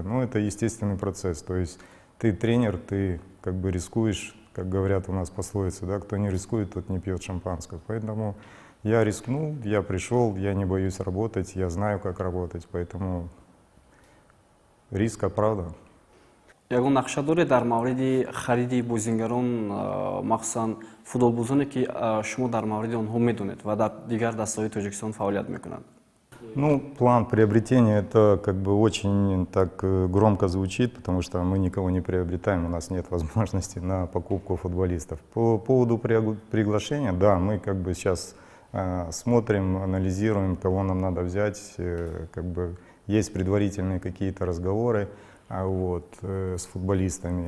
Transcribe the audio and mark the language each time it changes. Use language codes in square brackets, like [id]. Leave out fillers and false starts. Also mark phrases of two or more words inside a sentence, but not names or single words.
[ru] Ну, это естественный процесс, то есть ты тренер, ты как бы рискуешь, как говорят у нас пословицы, да, кто не рискует, тот не пьет шампанское. Поэтому я рискнул, я пришел, я не боюсь работать, я знаю, как работать, поэтому риск оправдан. [tg] ягон нақша доред дар мавриди хариди бозингарон, махсусан футболбозоне ки шумо дар мавриди онҳо медонед ва дар дигар дастаҳои Тоҷикистон фаъолият мекунанд? [ru] Ну, план приобретения, это как бы очень так громко звучит, потому что мы никого не приобретаем, у нас нет возможности на покупку футболистов. По поводу приглашения, да, мы как бы сейчас смотрим, анализируем, кого нам надо взять, как бы есть предварительные какие-то разговоры с футболистами.